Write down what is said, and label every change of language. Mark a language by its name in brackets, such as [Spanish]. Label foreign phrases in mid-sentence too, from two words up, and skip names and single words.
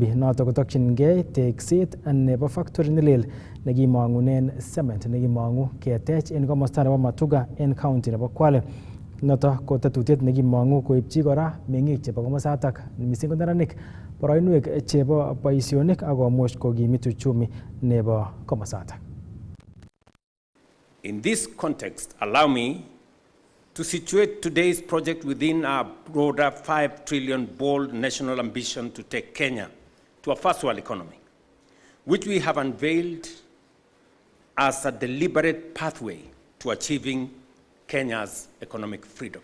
[Kalenjin] Notok kotokyingei tekset nebo factory nelel nekimong'unen cement nekimong'u ketech en komosta nebo Matuga en county nebo Kwale. Notok ko tetutiet nekimong'u koipchi kora meng'ik chebo komosatak mising ko neranik boroinwek chebo boisionik akomuch kokimit uchumi nebo komosatak. [English] In this context, allow me to situate today's project within our broader 5 trillion bold national ambition to take Kenya to a first world economy, which we have unveiled as a deliberate pathway to achieving Kenya's economic freedom.